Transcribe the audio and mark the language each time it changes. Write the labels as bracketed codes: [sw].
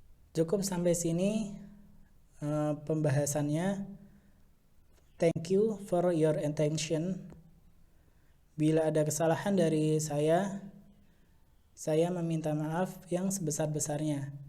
[id] Cukup sampai sini pembahasannya. [en] Thank you for your attention. [id] Bila ada kesalahan dari saya meminta maaf yang sebesar-besarnya.